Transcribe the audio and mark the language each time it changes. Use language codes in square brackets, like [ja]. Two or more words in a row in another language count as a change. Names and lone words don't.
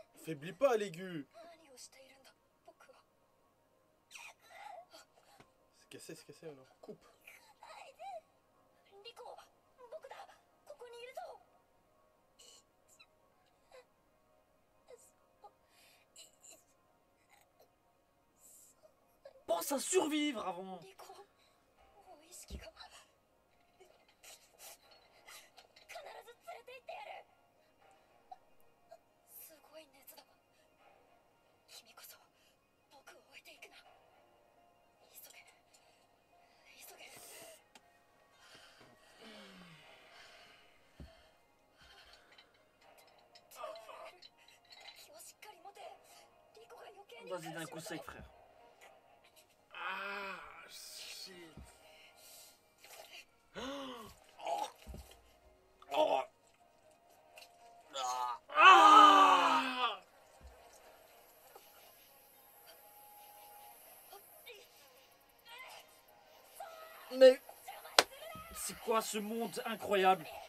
[fr] Faiblis pas, l'aigu. [ja] 何をしているんだ僕は。 [fr] C'est cassé alors. Coupe. [ja] リコ、僕だ。ここにいるぞ。 [fr] Pense à survivre avant. [ja] リコ、もう意識が。必ず連れて行ってやる。すごい熱だ。君こそ僕を置いていくな。急げ。急げ。気をしっかり持て。リコが余計に。 [fr] Vas-y d'un coup sec frère. [en] Ah, shit. Ah. [fr] Mais c'est quoi ce monde incroyable?